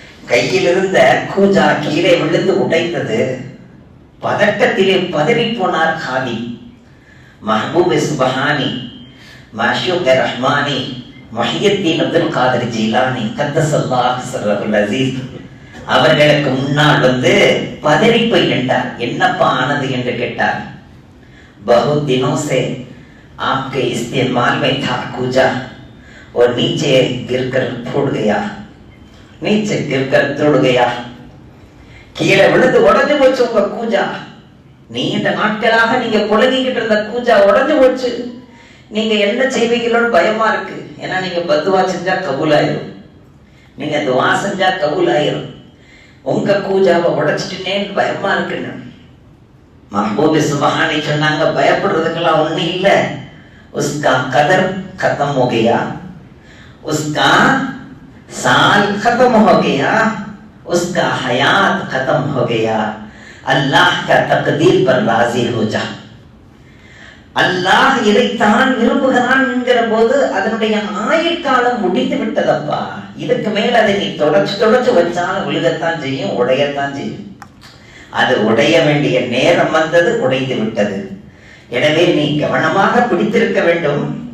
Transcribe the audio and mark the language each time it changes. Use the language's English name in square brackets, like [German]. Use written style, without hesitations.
[Tamil] கையில் இருந்த கூஜா கீழே விழுந்து உடைத்தது. பதட்டத்திலே பதறி போனார் காதி. மஹ்பூப் சுபஹானி, மாஷூக் ரஹ்மானி, முஹியத்தீன் அப்துல் காதர் ஜீலானி [Arabic] கத்தஸல்லாஹு ஸர்ரஹுல் அஸீஸ் [Tamil] அவர்களுக்கு முன்னால் வந்து பதறி போய் நின்றார். என்னப்பா ஆனது என்று கேட்டார். [Hindi] बहुत दिनों से आपके इस्तेमाल में था कूजा और नीचे गिरकर फूट गया, नीचे गिरकर टूट गया. [Tamil] கீழே விழுந்து உடைஞ்சு போச்சு உங்க கூஜா. நீண்ட நாட்களாக நீங்க புலங்கிக்கிட்டு இருந்த கூஜா உடைஞ்சு போச்சு. நீங்க என்ன செய்வீங்களோன்னு பயமா இருக்கு. ஏன்னா நீங்க பத்துவா செஞ்சா கபூல் ஆயிரும், நீங்க துவா செஞ்சா கபூல் ஆயிரும். உங்க பூஜாவை உடைச்சிட்டுனேன்னு பயமா இருக்குன்னு மஹ்பூபி சுப்ஹானி சொன்னாங்க, பயப்படுறதுக்கெல்லாம் ஒண்ணு இல்ல. [Hindi] உஸ்கா கதர் खत्म हो गया, उसका साल खत्म हो गया, उसका हयात खत्म हो गया, अल्लाह का तकदीर पर राजी हो जा. [Tamil] அல்லாஹ் இதைத்தான் விரும்புகிறான் என்கிற போது அதனுடைய ஆயுட்காலம் முடிந்து விட்டதப்பா. இதுக்கு மேல அதை நீ தொடச்சு வச்சாலும் விழுகத்தான் செய்யும், உடையத்தான் செய்யும். அது உடைய வேண்டிய நேரம் வந்தது, உடைந்து விட்டது. எனவே நீ கவனமாக பிடித்திருக்க வேண்டும்.